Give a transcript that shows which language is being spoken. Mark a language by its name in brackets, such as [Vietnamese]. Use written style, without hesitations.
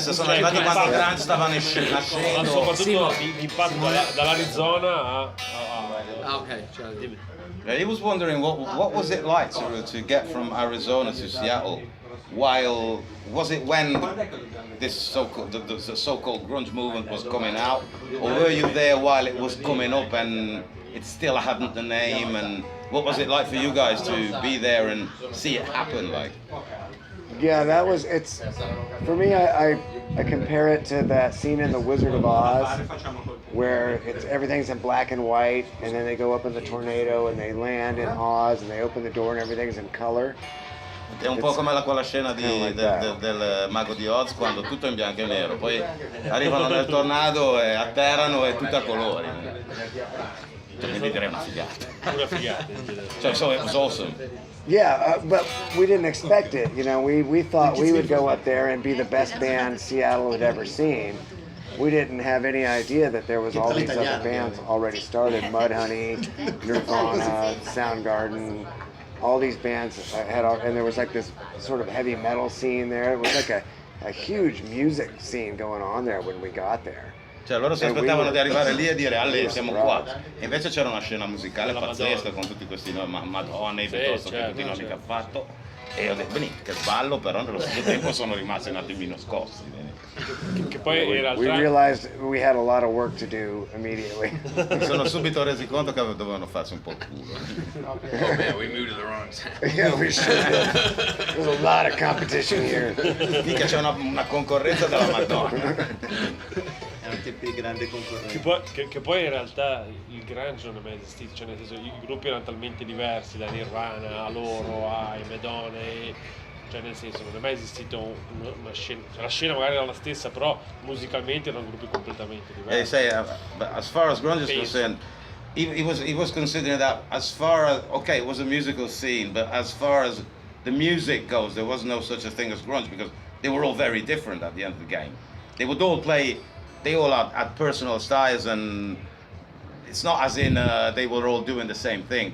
[Italian] Se sono arrivati quando Grant stava nascendo. Soprattutto l'impatto dall'Arizona a [English] Okay. He was wondering what was it like to get from Arizona to Seattle, while was it when this so-called the so-called grunge movement was coming out, or were you there while it was coming up and it still hadn't the name, and what was it like for you guys to be there and see it happen? Like, Yeah, it's for me. I compare it to that scene in The Wizard of Oz, where everything's in black and white, and then they go up in the tornado and they land in Oz and they open the door and everything's in color. [Italian] è un po' come quella scena del Mago di Oz, quando tutto è in bianco e nero, poi arrivano nel tornado e atterrano e tutto a colori. Quindi direi una figata. una figata. [English] So it was awesome. Yeah, but we didn't expect it. We thought we would go up there and be the best band Seattle had ever seen. We didn't have any idea that there was all these other bands already started. Mudhoney, Nirvana, Soundgarden, all these bands and there was like this sort of heavy metal scene there. It was like a huge music scene going on there when we got there. [Italian] Cioè loro si aspettavano di arrivare lì e dire alle siamo qua, e invece c'era una scena musicale pazzesca con tutti questi Madonna piuttosto che tutti i nomi che ha fatto, e ho detto benissimo, che ballo, però nello stesso tempo sono rimasti un attimino scossi. Che poi in realtà [English] We realized we had a lot of work to do immediately. [Italian] Mi sono subito resi conto che dovevano farsi un po' il culo. [English] Oh man, we moved to the wrong town. Yeah, we should have. There's a lot of competition here. [Italian] Mica c'è una concorrenza della Madonna. Erano tempi di grande concorrenza. che poi in realtà il grunge non è mai esistito, cioè nel senso i gruppi erano talmente diversi, da Nirvana a loro, ai Madonna, cioè nel senso non è mai esistito una scena, cioè, la scena magari era la stessa, però musicalmente erano gruppi completamente diversi. [English] They say, but as far as grunge is concerned, he was considering that as far as, okay, it was a musical scene, but as far as the music goes, there was no such a thing as grunge, because they were all very different at the end of the game. They would all play, they all had personal styles, and it's not as in they were all doing the same thing.